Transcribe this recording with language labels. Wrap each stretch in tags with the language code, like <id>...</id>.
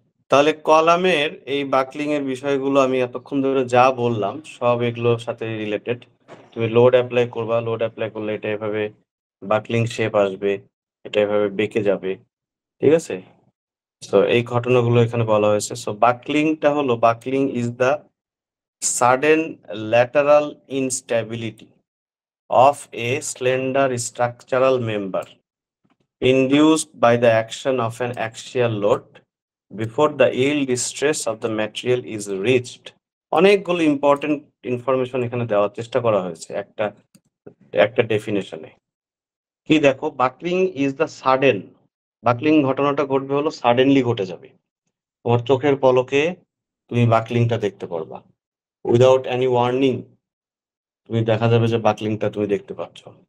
<bn>তাহলে কলামের এই বাকলিং এর বিষয়গুলো আমি এতক্ষণ ধরে যা বললাম, সব এগুলোর সাথে রিলেটেড। তুমি লোড অ্যাপ্লাই করবা, লোড অ্যাপ্লাই করলে এটা এভাবে বাকলিং শেপ আসবে, এটা এভাবে বেঁকে যাবে, ঠিক আছে। তো এই ঘটনাগুলো এখানে বলা হয়েছে। সো বাকলিংটা হলো,</bn> <en>Buckling is the sudden lateral instability of a slender structural member induced by the action of an axial load before the yield stress of the material is reached.</en> <bn>অনেকগুলো ইম্পর্টেন্ট ইনফরমেশন এখানে দেওয়ার চেষ্টা করা হয়েছে একটা ডেফিনেশনে। কি দেখো,</bn> <en>buckling is the sudden,</en> <bn>buckling ঘটনাটা ঘটবে হলো সাডেনলি ঘটে যাবে। তোমার চোখের পলকে তুমি বাকলিংটা দেখতে পারবা,</bn> <en>without any warning</en> <bn>তুমি দেখা যাবে যে বাকলিংটা তুমি দেখতে পাচ্ছ।</bn>